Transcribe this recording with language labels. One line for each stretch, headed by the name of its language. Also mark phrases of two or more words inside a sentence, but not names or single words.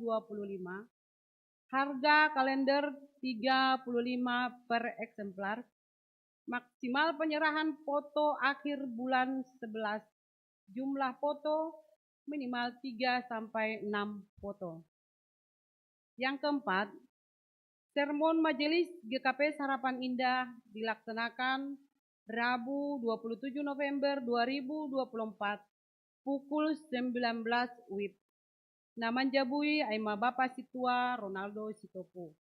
Indonesian: Harga kalender 35 per eksemplar. Maksimal penyerahan foto akhir bulan 11. Jumlah foto minimal 3-6 foto. Yang keempat, sermon majelis GKPS Harapan Indah dilaksanakan Rabu 27 November 2024 pukul 19 WIB.
Batak Simalungun: Naman jabui aima Bapak Situa Ronaldo Sitopo.